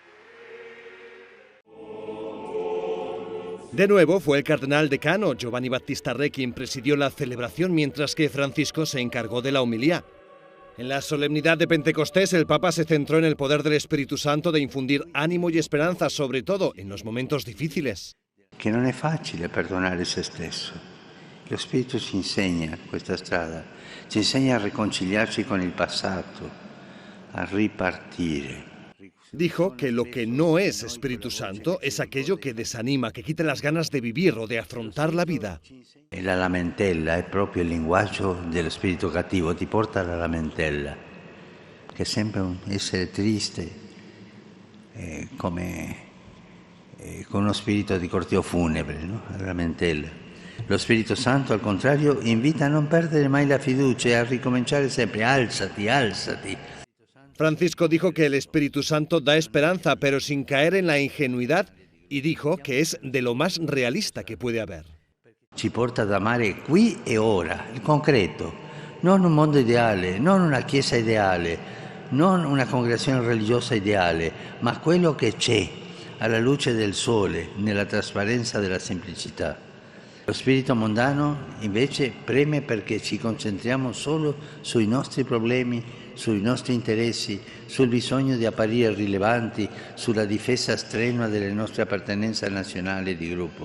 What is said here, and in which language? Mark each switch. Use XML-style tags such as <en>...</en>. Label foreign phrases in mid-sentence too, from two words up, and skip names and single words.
<es>De nuevo fue el cardenal decano Giovanni Battista Re quien presidió la celebración, mientras que Francisco se encargó de la homilía. En la solemnidad de Pentecostés, el Papa se centró en el poder del Espíritu Santo de infundir ánimo y esperanza, sobre todo en los momentos difíciles.</es> <it>Che non è facile perdonare se stesso. Lo Spirito ci insegna questa strada, ci insegna a riconciliarci con il passato, a ripartire.</it> <es>Dijo que lo que no es Espíritu Santo es aquello que desanima, que quita las ganas de vivir o de afrontar la vida.</es> <it>La lamentela è proprio il linguaggio dello spirito cattivo, ti porta alla lamentela, che è sempre un essere triste, come con uno spirito di corteo funebre, no? La lamentela. Lo Spirito Santo, al contrario, invita a non perdere mai la fiducia e a ricominciare sempre. Alzati, alzati.</it> <es>Francisco dijo que el Espíritu Santo da esperanza, pero sin caer en la ingenuidad, y dijo que es de lo más realista que puede haber.</es> <it>Ci porta ad amare qui e ora, il concreto, non un mondo ideale, non una chiesa ideale, non una congregazione religiosa ideale, ma quello che c'è alla luce del sole, nella trasparenza della semplicità. Lo spirito mondano invece preme perché ci concentriamo solo sui nostri problemi, sui nostri interessi, sul bisogno di apparire rilevanti, sulla difesa strenua delle nostre appartenenze nazionali e di gruppo.</it>